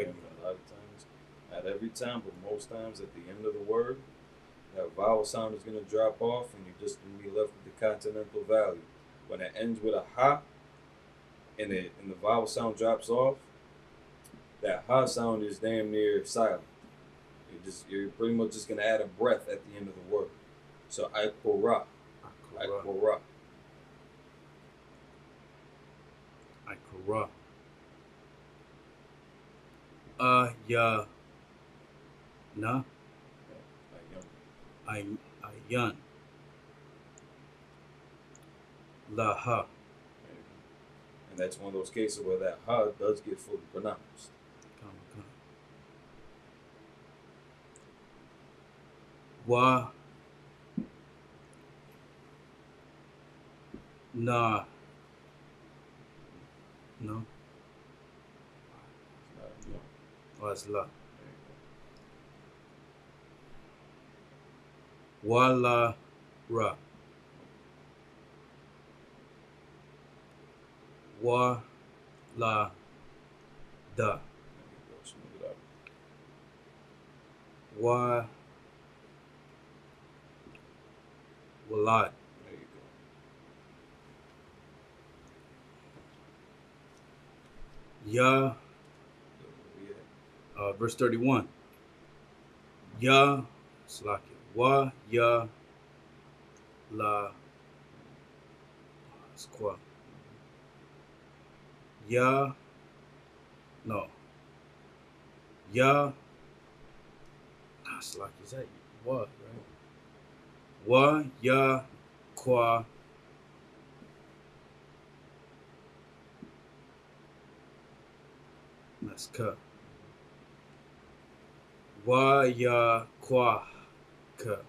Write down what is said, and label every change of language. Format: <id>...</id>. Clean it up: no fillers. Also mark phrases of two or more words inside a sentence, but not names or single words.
<en>A lot of times, not every time, but most times at the end of the word, that vowel sound is going to drop off and you're just going to be left with the consonantal value. When it ends with a ha and the vowel sound drops off, that ha sound is damn near silent. You're pretty much just going to add a breath at the end of the word. So Ikora. Ikora. Ikora. Ya. Na. Ayan. La ha. And that's one of those cases where that ha does get fully pronounced. Wa. Na. No. Oh, it's la. Wala ra. Wa la da. Wa walad. There you go. Ya. Verse 31. Ya. Slakia. Wa ya la. It's qua. Ya. No. Ya. Slakia. Is that what, right? Wa ya qua. That's ka. Wa ya qua ka.</en>